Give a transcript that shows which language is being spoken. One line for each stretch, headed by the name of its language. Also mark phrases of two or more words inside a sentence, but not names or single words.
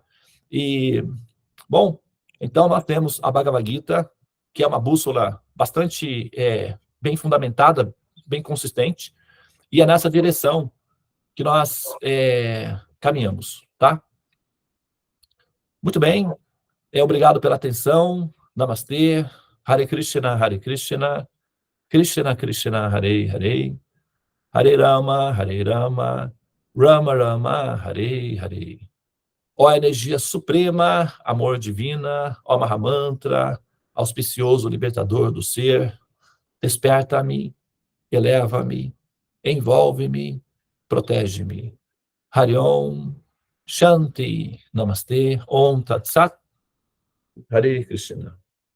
Portuguese: E, bom, então nós temos a Bhagavad Gita, que é uma bússola bastante bem fundamentada, bem consistente, e é nessa direção que nós caminhamos, tá? Muito bem, obrigado pela atenção, Namastê,
Sanskrit: Hare Krishna, Krishna Krishna, Hare Hare, Hare Rama, Rama Rama, Hare Hare.
Portuguese: Ó energia suprema, amor divina, ó Mahamantra, auspicioso libertador do ser, desperta-me, eleva-me, envolve-me, protege-me.
Sanskrit: Hariom, Shanti, Namastê, Om Tat Sat, Hare Krishna.